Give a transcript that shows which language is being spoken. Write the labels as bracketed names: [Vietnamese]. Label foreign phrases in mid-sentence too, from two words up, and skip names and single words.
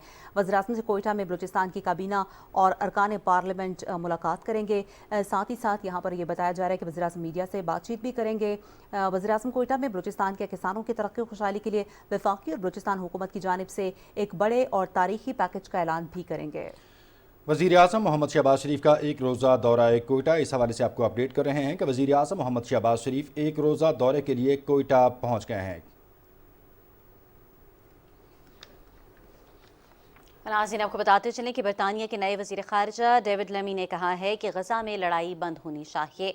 [Urdu] وزیراعظم سے کوئٹہ میں بلوچستان کی کابینہ اور ارکان پارلیمنٹ ملاقات کریں گے۔ ساتھ ہی ساتھ یہاں پر یہ بتایا جا رہا ہے کہ وزیراعظم میڈیا سے بات چیت بھی کریں گے۔ وزیراعظم کوئٹہ میں بلوچستان کے کسانوں کی ترقی و خوشحالی کے لیے وفاقی اور بلوچستان حکومت کی جانب سے ایک بڑے اور تاریخی پیکج کا اعلان بھی کریں گے۔ وزیر اعظم محمد شہباز شریف کا ایک روزہ دورہ کوئٹہ، اس حوالے سے آپ کو اپڈیٹ کر رہے ہیں کہ وزیر اعظم محمد شہباز شریف ایک روزہ دورے کے لیے کوئٹہ پہنچ گئے ہیں. ناظرین، آپ کو بتاتے چلیں کہ برطانیہ کے نئے وزیر خارجہ ڈیوڈ لیمی نے کہا ہے کہ غزہ میں لڑائی بند ہونی چاہیے.